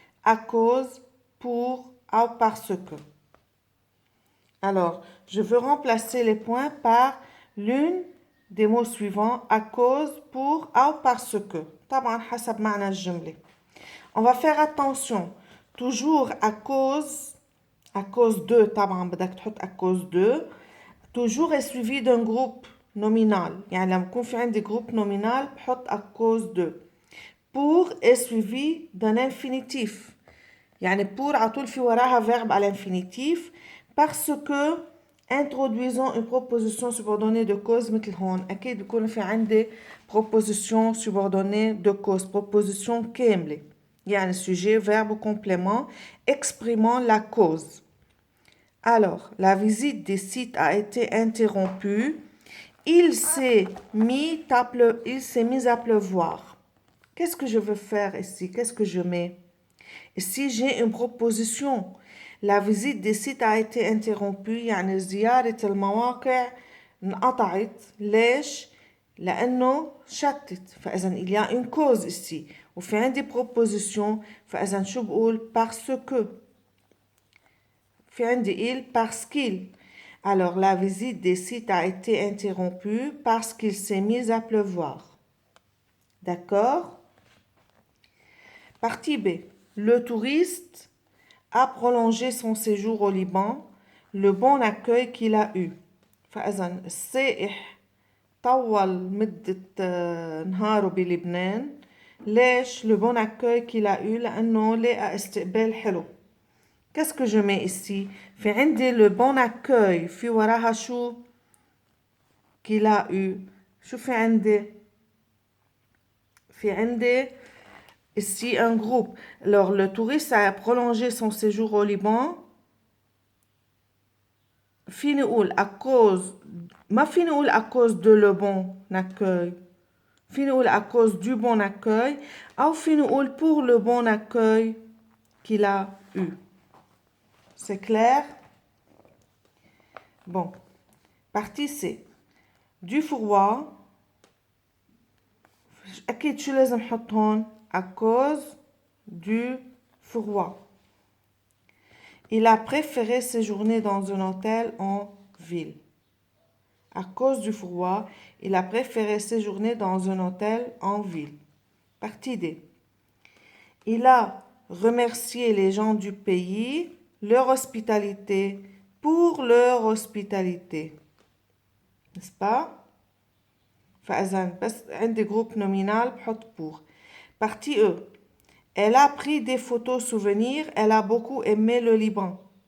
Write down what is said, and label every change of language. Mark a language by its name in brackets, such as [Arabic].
[French] À cause, pour, ou parce que. Alors, je veux remplacer les points par l'une des mots suivants. À cause, pour, ou parce que. [Arabic] طبعا حسب معنى الجملة. [French] On va faire attention. Toujours à cause de, [Arabic] طبعا بدك تحط [French] à cause de. Toujours est suivi d'un groupe nominal. [Arabic] يعني لما يكون في عندي groupe nominal بحط à cause de. [French] Pour est suivi d'un infinitif. يعني pour [Arabic] على طول في وراها [French] verbe à l'infinitif parce que introduisons une proposition subordonnée de cause [Arabic] مثل هون أكيد بيكون في عندي [French] proposition subordonnée de cause proposition كاملة يعني sujet, verbe ou complément exprimant la cause. Alors, la visite des sites a été interrompue Il s'est mis à pleuvoir. Qu'est-ce que je veux faire ici? Qu'est-ce que je mets? Ici, j'ai une proposition. La visite des sites a été interrompue. [Arabic] يعني زيارة المواقع انقطعت. ليش؟ لأنه شتت. فإذا [French] il y a une cause ici. [Arabic] وفي عندي proposition. فإذا شو بقول؟ Parce que. في عندي [French] il parce qu'il. Alors, la visite des sites a été interrompue parce qu'il s'est mis à pleuvoir. D'accord? Partie B. Le touriste a prolongé son séjour au Liban, le bon accueil qu'il a eu. [Arabic] فإذا السائح طول مدة نهاره بلبنان. ليش؟ [French] le bon accueil qu'il a eu [Arabic] لأنه لقى استقبال حلو. [French] Qu'est-ce que je mets ici? [Arabic] في عندي [French] le bon accueil [Arabic] في وراها شو؟ [French] qu'il a eu. [Arabic] شو في عندي؟ في عندي [French] ici un groupe. Alors le touriste a prolongé son séjour au Liban. [Arabic] فيني نقول à cause ما فيني نقول à cause de le bon accueil. فيني نقول à cause du bon accueil أو فيني نقول [French] pour le bon accueil qu'il a eu. C'est clair? Bon. Partie C. Du fourroier. [Arabic] أكيد شو لازم نحط هون؟ [French] à cause du fourroier. Il a préféré séjourner dans un hôtel en ville. À cause du froid, il a préféré séjourner dans un hôtel en ville. Partie D. Il a remercié les gens du pays, leur hospitalité, pour leur hospitalité. N'est-ce pas? [Arabic] فإذا بس عندي groupe nominal بحط pour. [French] Partie E. Elle a pris des photos souvenirs. Elle a beaucoup aimé le Liban.